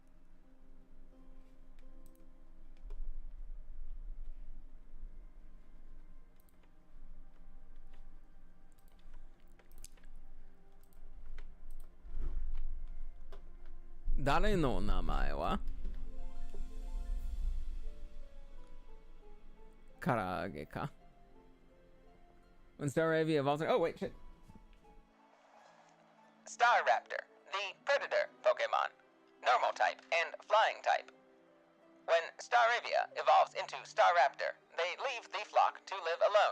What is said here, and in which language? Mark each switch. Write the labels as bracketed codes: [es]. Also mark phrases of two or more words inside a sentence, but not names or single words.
[ja] Dare no namae wa Karaage ka? [en] When Staravia evolves. Oh wait, shit. Staraptor, the predator Pokemon, normal type and flying type. When Staravia evolves into Staraptor, they leave the flock to live alone.